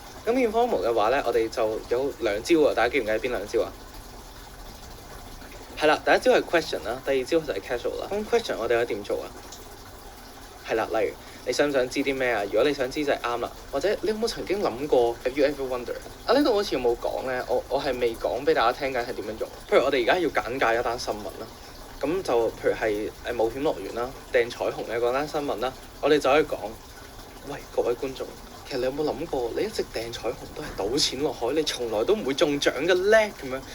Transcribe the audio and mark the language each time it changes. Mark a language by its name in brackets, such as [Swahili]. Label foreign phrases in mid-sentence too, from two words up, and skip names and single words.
[Cantonese] 咁 informal 嘅話咧，我哋就有2招啊，大家記唔記得邊2招啊？係啦，第一招係 question 啦，第2招就係 casual 啦。咁 question 我哋可以點做啊？係啦，例如你想唔想知啲咩啊？如果你想知就係啱啦。或者你有冇曾經諗過 [English] Have you ever wondered？ [Cantonese] 啊，呢度好似有冇講咧？我係未講俾大家聽緊係點樣用。譬如我哋而家要簡介一單新聞啦，咁就譬如係冒險樂園啦、掟彩虹嘅嗰單新聞啦，我哋就可以講：喂，各位觀眾，其實你有冇諗過，你一直掟彩虹都係賭錢落海，你從來都唔會中獎嘅咧咁樣。